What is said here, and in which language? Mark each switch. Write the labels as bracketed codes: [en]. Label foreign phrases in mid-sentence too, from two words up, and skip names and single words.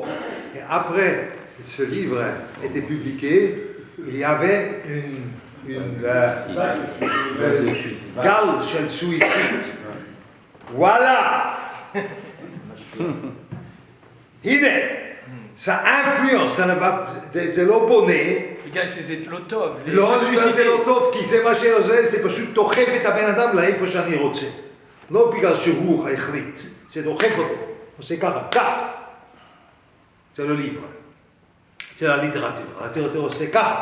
[fr] Et après ce livre était publiqué, il y avait une gale chez le suicide. Voilà! הנה, ça influence, [he] זה לא בונה. בגלל שזה לא טוב. לא, בגלל זה לא טוב, כי זה מה שעושה, זה פשוט דוחף את הבן אדם לאיפה שאני רוצה. לא בגלל שהוא החליט, זה דוחף אותו. עושה ככה, ככה. זה לא ליברה. זה הליטרטור. הליטרטור עושה ככה.